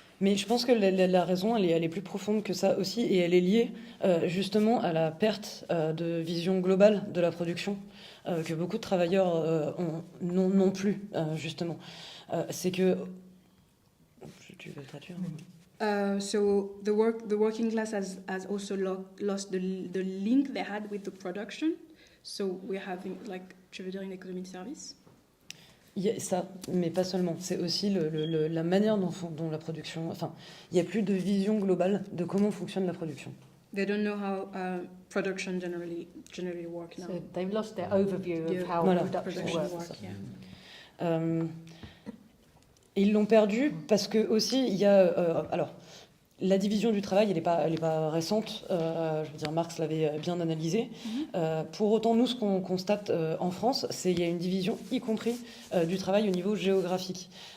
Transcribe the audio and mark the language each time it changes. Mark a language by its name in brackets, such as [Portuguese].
[French] Mais je pense que la raison, elle est plus profonde que ça aussi, et elle est liée justement à la perte de vision globale de la production que beaucoup de travailleurs n'ont plus, justement. C'est que... Tu veux traduire? [English] So the working class has also lost the link they had with the production. So we're having, [French] je veux dire, une économie de service. Il y a ça, mais pas seulement. C'est aussi la manière dont la production... Enfin, il n'y a plus de vision globale de comment fonctionne la production. [English] They don't know how production generally works now. So they've lost their overview of how production works. [French] Ils l'ont perdu parce que aussi, il y a... alors, la division du travail, elle est pas récente. Je veux dire, Marx l'avait bien analysé. Pour autant, nous, ce qu'on constate en France, c'est qu'il y a une division, y compris du travail au niveau géographique.